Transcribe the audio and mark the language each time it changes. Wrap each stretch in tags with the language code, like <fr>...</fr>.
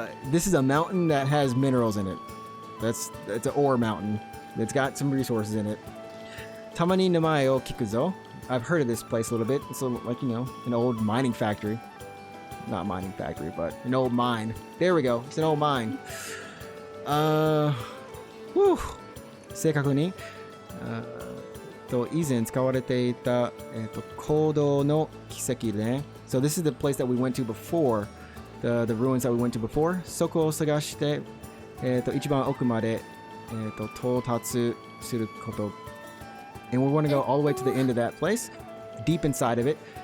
<en>This is a mountain that has minerals in it. It's an ore mountain. It's got some resources in it.</en> <ja>Tamani namae o kikuzo.</ja> <en>I've heard of this place a little bit. It's like, you know, an old mining factory. Not mining factory, but an old mine. There we go. It's an old mine. Whew.</en> <ja>正確に、以前使われていた、坑道の奇跡ね。</ja> <en>So this is the place that we went to before, the ruins that we went to before.</en> <ja>そこを探して、一番奥まで、到達すること。</ja> <en>And we want to go all the way to the end of that place, deep inside of it.</en>